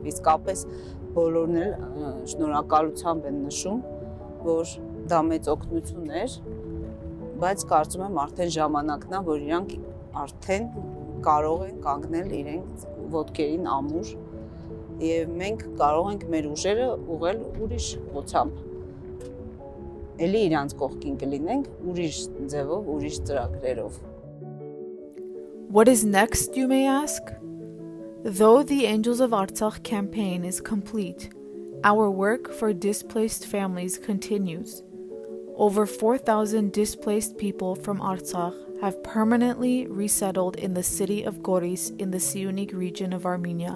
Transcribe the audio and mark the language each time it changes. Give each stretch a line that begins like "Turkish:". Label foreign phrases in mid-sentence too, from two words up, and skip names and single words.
Armenian: իսկապես բոլորն էլ շնորհակալությամբ են նշում, որ դա մեծ օգնություն էր, բայց կարծում եմ արդեն ժամանակն է, որ իրանք արդեն կարող են կանգնել իրենց ոտքերին ամուր եւ մենք կարող ենք մեր ուժերը ուղղել ուրիշ ուղղությամբ։ Էլի իրանց կողքին կլինենք ուրիշ ձևով, ուրիշ ծրագրերով։
English: What is next, you may ask? Though the Angels of Artsakh campaign is complete, our work for displaced families continues. Over 4,000 displaced people from Artsakh have permanently resettled in the city of Goris in the Siunik region of Armenia.